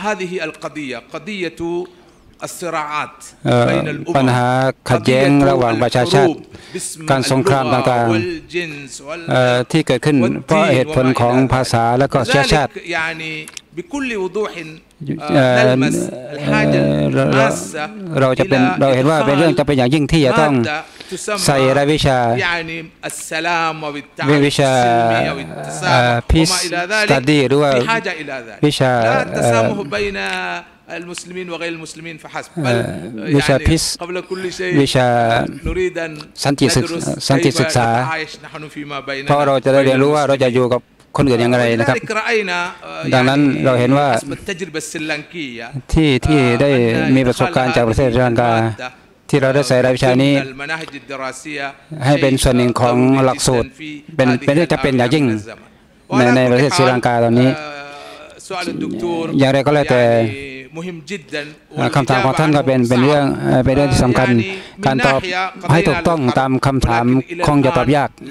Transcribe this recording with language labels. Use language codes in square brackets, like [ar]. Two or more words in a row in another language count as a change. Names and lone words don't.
[th] ปัญหาขัดแย้งระหว่างประชาชาติการสงครามต่างๆที่เกิดขึ้นเพราะเหตุผลของภาษาและก็เชื้อชาติเราเห็นว่าเป็นเรื่องจำเป็นอย่างยิ่งที่จะต้องใส่รายวิชา [en] peace study [th] หรือว่าวิชา [ar] المسلمين وغير المسلمين فحسب [th] วิชาพิษวิชาสันติศึกษาเพราะเราจะได้เรียนรู้ว่าเราจะอยู่กับคน อื่นอย่างไรนะครับดังนั้นเราเห็นว่าที่ได้มีประสบการณ์จากประเทศศรีลังกาที่เราได้ใส่รายวิชานี้ให้เป็นส่วนหนึ่งของหลักสูตรเป็นจะเป็นอย่างยิ่งในประเทศศรีลังกาตอนนี้อย่างไรก็แล้วแต่คำถามของท่านก็เป็นเรื่องที่สำคัญการตอบให้ถูกต้องตามคำถามคงจะตอบยาก